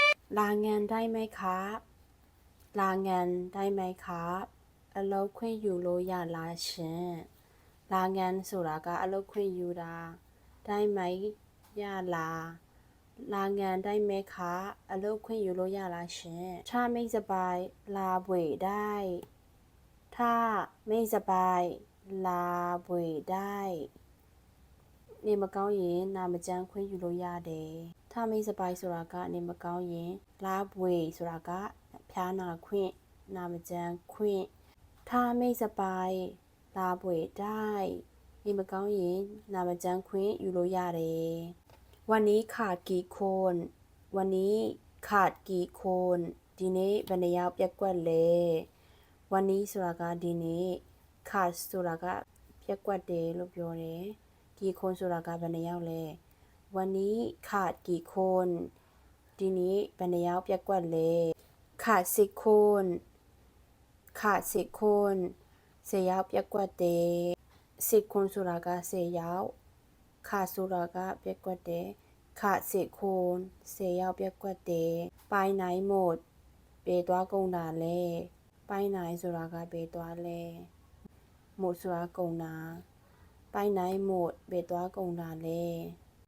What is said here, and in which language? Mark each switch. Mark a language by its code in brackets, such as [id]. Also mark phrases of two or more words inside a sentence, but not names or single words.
[th] ลางานได้ไหมครับลางานได้ไหมครับ [my] အလုပ်ခွင့်ယူလို့ရလားရှင်လာငန်ဆိုတာကအလုပ်ခွင့်ယူတာ [th] ได้ไหม [my] ရလားလာငန် [th] ได้ไหมคะ [my] အလုပ်ခွင့်ယူလို့ရလားရှင် [th] ถ้าไม่สบายลาป่วยได้ถ้าไม่สบายลาป่ [my] วยได้နေမကောင်းရင်နာမကျန်းခွင့်ယူလို့ရတယ် [th] ถ้าไม่สบาย [my] ဆိုတာကနေမကောင်းရင် [th] ลาป่วย [my] ဆိုတာကဖျားနာခွင့်နာမကျန်းခွင့် [th] ถ้าไม่สบายลา ป่วยได้ [my] နေမကောင်းရင်နာမကျန်းခွင့်ယူလို့ရတယ် [th] วันนี้ขาดกี่คนวันนี้ขาดกี่คน [my] ဒီနေ့ဘယ်နှယောက် ပြက်ကွက်လဲวันนี้ဆိုတာကဒီနေ့ขาดဆိုတာကပြက်ကွက်တယ်လို့ပြောတယ် [th] กี่คน [my] ဆိုတာက ဘယ်နှယောက်လဲ [th] วันนี้ขาดกี่คน [my] ဒီနေ့ဘယ်နှယောက်ပြက်ကွက် လဲ [th] ขาด10คนขาด10คน [my] 10 ယောက်ပြက်ကွက်တယ် [th] 10 คน [my] ဆိုတာက10ယောက်ขาดဆိုတာကပြက်ကွက်တယ် [th] ขาด10คน [my] 10 ယောက်ပြက်ကွက်တယ် [th] ไปไหนหมด [my] ဘယ်သွားကုန်တာလဲ [th] ไปไหน [my] ဆိုတာကဘယ်သွားလဲหมดဆိုတာကုန်တာ [th] ไปไหนหมด [my] ဘယ်သွားကုန်တာလဲ